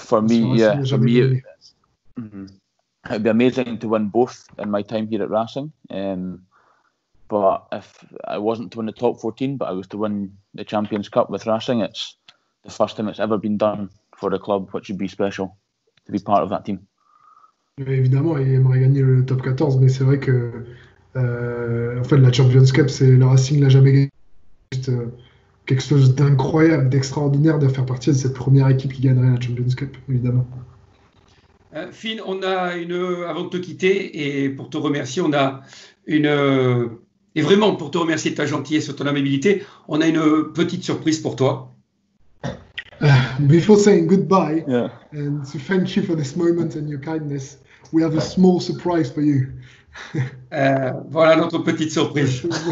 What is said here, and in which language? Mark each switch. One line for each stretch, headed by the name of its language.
English: For me, it'd be amazing to win both in my time here at Racing. But if I wasn't to win the top 14, but I was to win the Champions Cup with Racing, it's the first time it's ever been done for the club, which would be special to be part of that team.
French: Évidemment, il aimerait gagner le top 14, mais c'est vrai que en fait, la Champions Cup, le Racing l'a jamais gagné. Juste, quelque chose d'incroyable, d'extraordinaire de faire partie de cette première équipe qui gagnerait la Champions Cup, évidemment. Finn, on a avant de te quitter et pour te remercier, on a et vraiment pour te remercier de ta gentillesse et de ton amabilité, on a une petite surprise pour toi.
English: Before saying goodbye and to thank you for this moment and your kindness, we have a small surprise for you.
French: Voilà notre petite surprise.